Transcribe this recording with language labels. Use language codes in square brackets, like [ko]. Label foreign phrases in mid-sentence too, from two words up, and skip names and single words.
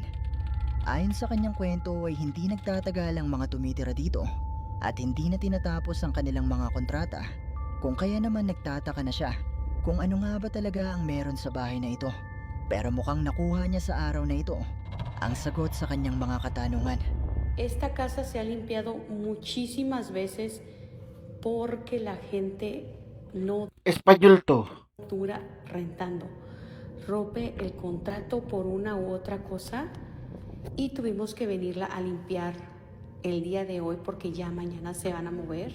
[tl] Ayon sa kanyang kwento ay hindi nagtatagal ang mga tumitira dito at hindi na tinatapos ang kanilang mga kontrata, kung kaya naman nagtataka na siya kung ano nga ba talaga ang meron sa bahay na ito. Pero mukhang nakuha niya sa araw na ito ang sagot sa kanyang mga katanungan. [es] Esta casa se ha limpiado muchísimas veces porque la gente no [tl] Espanyol to. [es] dura rentando. Rompe el contrato por una u otra cosa y tuvimos que venirla a limpiar el día de hoy porque ya mañana se van a mover.